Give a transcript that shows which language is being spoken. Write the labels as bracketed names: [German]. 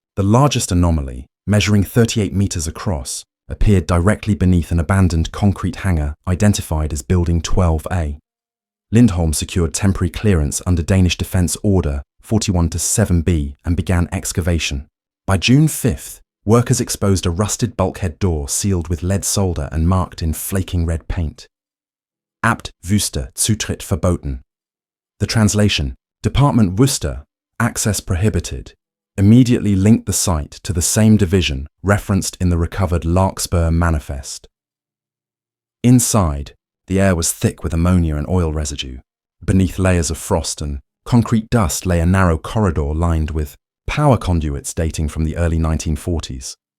[English] The largest anomaly, measuring 38 meters across, appeared directly beneath an abandoned concrete hangar identified as Building 12A. Lindholm secured temporary clearance under Danish Defence Order 41-7B and began excavation. By June 5th, workers exposed a rusted bulkhead door sealed with lead solder and marked in flaking red paint. [German] Abt Wüste, Zutritt verboten. [English] The translation, Department Wüste, access prohibited, immediately linked the site to the same division referenced in the recovered Larkspur manifest. Inside, the air was thick with ammonia and oil residue. Beneath layers of frost and concrete dust lay a narrow corridor lined with power conduits dating from the early 1940s.